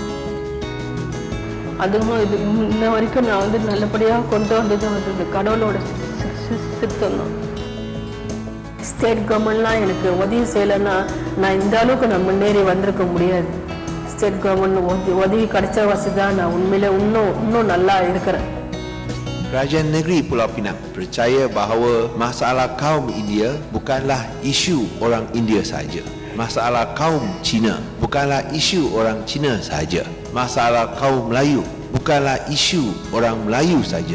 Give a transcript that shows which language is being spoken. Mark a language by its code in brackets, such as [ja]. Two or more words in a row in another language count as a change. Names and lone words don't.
[ta] அதுவும் இது இன்ன வரைக்கும் நான் வந்து நல்லபடியாக கொண்டு வந்தது வந்து இந்த கடவுளோட சித்தம் தான். [en] state governmentlaam [ta] எனக்கு உதவி செய்யலைன்னா நான் இந்த அளவுக்கு நான் முன்னேறி வந்திருக்க முடியாது. [en] state government [ta] உதவி கிடைச்ச வசதி தான் நான் உண்மையிலே இன்னும் நல்லா இருக்கிறேன். [ms] Kerajaan negeri Pulau Pinang percaya bahawa masalah kaum India bukanlah isu orang India sahaja. Masalah kaum Cina bukanlah isu orang Cina sahaja. Masalah kaum Melayu bukanlah isu orang Melayu sahaja.